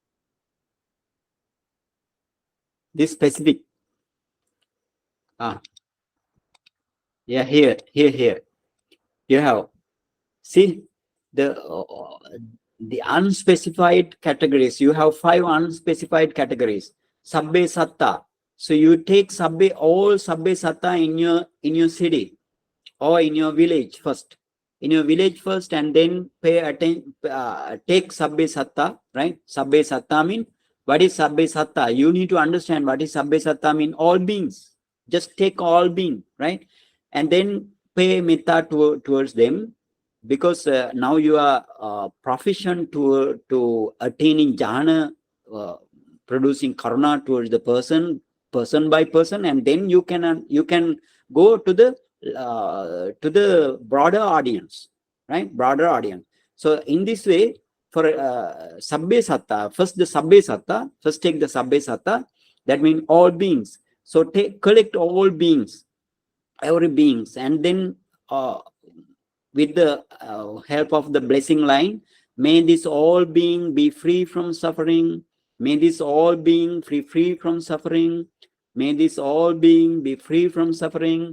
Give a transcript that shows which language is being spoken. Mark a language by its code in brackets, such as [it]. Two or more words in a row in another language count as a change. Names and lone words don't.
[en] This specific. Yeah, here. You have, see the unspecified categories. You have 5 unspecified categories. [pi] Sabbe satta. [en] So you take all [pi] sabbe satta [en] in your city or in your village first. In your village first, and then pay attention. Take [pi] sabbe satta, [en] right? [pi] Sabbe satta [en] mean, what is [pi] sabbe satta? [en] You need to understand what is [pi] sabbe satta [en] mean. All beings. Just take all being, right? And then pay metta towards them, because now you are proficient to attaining jhana, producing karuna towards the person by person, and then you can go to the broader audience, right? Broader audience. So in this way, for [pi] sabbe satta, [en] first the [pi] sabbe satta, [en] first take the [pi] sabbe satta, [en] that means all beings. So collect all beings, every beings, and then with the help of the blessing line, may this all being be free from suffering, may this all being free from suffering, may this all being be free from suffering.